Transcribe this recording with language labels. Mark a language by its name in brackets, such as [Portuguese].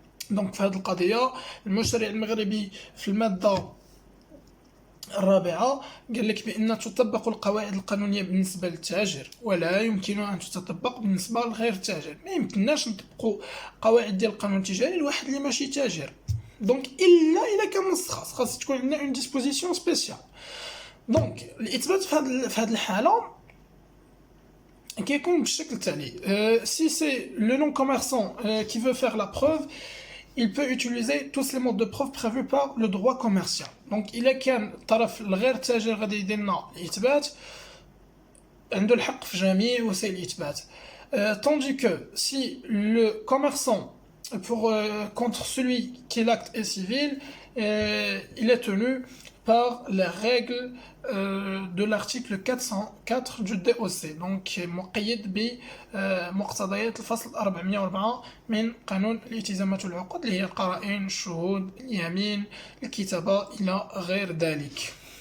[Arabic] دونك في هذه القضيه المشرع المغربي في الماده الرابعه قال لك بان تطبق القواعد القانونيه بالنسبه للتاجر ولا يمكن ان تطبق بالنسبه لغير التاجر. ما يمكنناش نطبقوا قواعد ديال القانون التجاري لواحد اللي ماشي تاجر، دونك الا كان نص خاص تكون عندنا [French] اون ديسبوزيسيون سبيسيال. [Arabic] دونك الاثبات في هذه الحاله كيكون بالشكل التالي. [French] si c'est le non commerçant qui veut faire la preuve, il peut utiliser tous les modes de preuve prévus par le droit commercial. [Arabic] Donc إلا كان الطرف الغير تاجر غادي يدير لنا الإثبات عنده الحق في جميع وسائل الإثبات. [French] Tandis que si le commerçant pour contre celui qui l'acte est civil, il est tenu par les règles de l'article 404 du DOC. [Arabic] Donc مقيد بمقتضيات الفصل 404 من قانون الالتزامات والعقود اللي هي القرائن، الشهود، اليمين، الكتابة إلى غير ذلك.